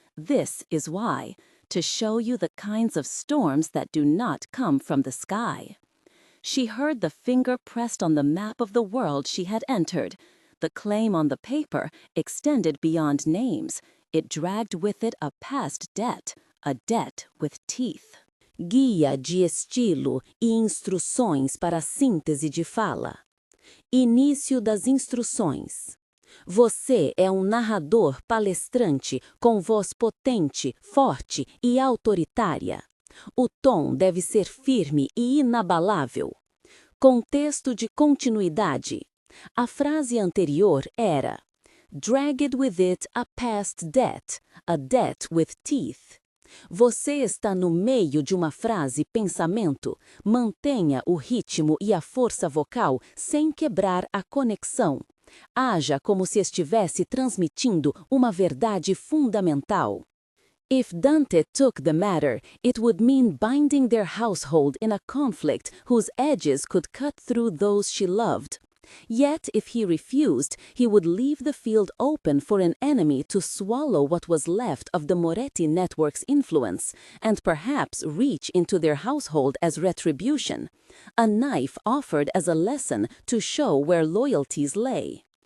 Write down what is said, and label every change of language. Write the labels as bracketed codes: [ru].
[en] "This is why. To show you the kinds of storms that do not come from the sky." She heard the finger pressed on the map of the world she had entered. The claim on the paper extended beyond names. It dragged with it a past debt, a debt with teeth. [pt] Guia de estilo e instruções para a síntese de fala. Início das instruções. Você é um narrador palestrante com voz potente, forte e autoritária. O tom deve ser firme e inabalável. Contexto de continuidade. A frase anterior era [en] "dragged with it a past debt, a debt with teeth." [pt] Você está no meio de uma frase-pensamento. Mantenha o ritmo e a força vocal sem quebrar a conexão. Haja como se estivesse transmitindo uma verdade fundamental. [en] If Dante took the matter, it would mean binding their household in a conflict whose edges could cut through those she loved. Yet, if he refused, he would leave the field open for an enemy to swallow what was left of the Moretti network's influence, and perhaps reach into their household as retribution, a knife offered as a lesson to show where loyalties lay.